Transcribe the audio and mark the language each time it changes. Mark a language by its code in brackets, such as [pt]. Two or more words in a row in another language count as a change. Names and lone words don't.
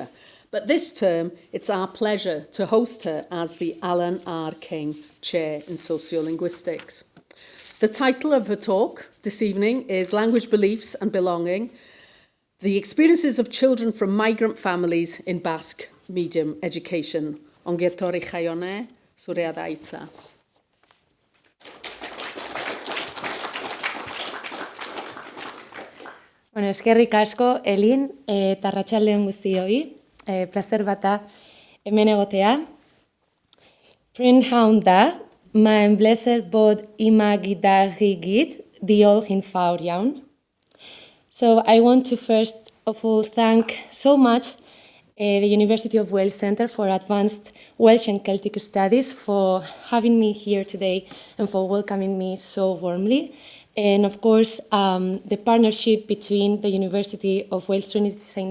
[en] But this term, it's our pleasure to host her as the Alan R. King Chair in Sociolinguistics. The title of her talk this evening is Language Beliefs and Belonging, the Experiences of Children from Migrant Families in Basque-Medium Education. [eu] Ongi etorri Jaione, zure da hitza. Bueno, eskerrik asko, Elin, eta arratsaldeon guztioi. Plazer bata hemen egotea. [cy] Prynhawn da, mae'n bleser bod yma gyda chi gyd, diolch yn fawr iawn. [en] So I want to first of all thank so much the University of Wales Centre for Advanced Welsh and Celtic Studies for having me here today and for welcoming me so warmly. And of course, the partnership between the University of Wales Trinity St.